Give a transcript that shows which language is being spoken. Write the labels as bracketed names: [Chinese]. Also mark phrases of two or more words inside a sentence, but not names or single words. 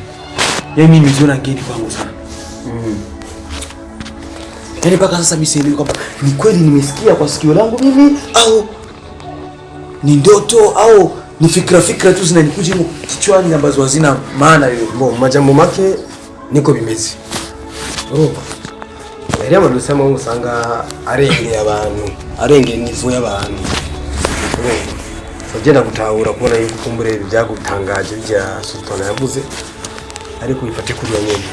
[Swahili] Mimi nimeziona ngeni kwangu sana. Yaani mpaka sasa mimi sielewi kwamba ni kweli nimesikia kwa sikio langu mimi au ni ndoto au ni fikra tu zinanikuja kichwani ambazo hazina maana hiyo. [Rundi] Majambo make niko bimezi. Eriya madusema usanga arengeye abantu, arengeye nivo y'abantu. Sagenda gutahura kubona yuko kumbure byagutangaje bya Sultana yavuze ariko bifate kuri ya nyene.